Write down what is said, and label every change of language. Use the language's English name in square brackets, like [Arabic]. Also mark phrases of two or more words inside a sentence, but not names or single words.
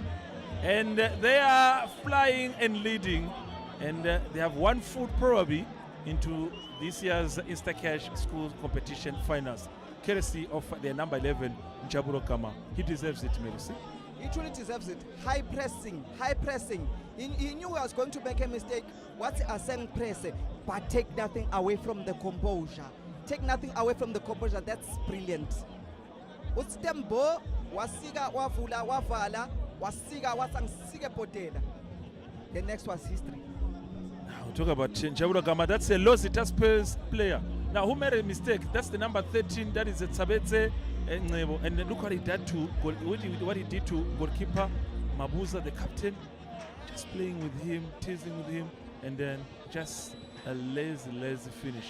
[English] And they are flying and leading, and they have 1 foot probably into this year's Instacash School Competition Finals, courtesy of their number 11, Njaburo Kama. He deserves it, Mercy. He truly deserves it. High pressing, high pressing. He knew he was going to make a mistake. What's a saying press? But take nothing away from the composure. Take nothing away from the composure. That's brilliant. Utstembo wasiga wavula wavala wasiga wasangsiga potela. The next was history. Now talk about Njaburo Kama. That's a Losita Spurs player. Now who made a mistake? That's the number 13. That is Tsabetse Ngebo. And look what he did to goalkeeper Mabuza, the captain. Just playing with him, teasing with him, and then just a lazy finish.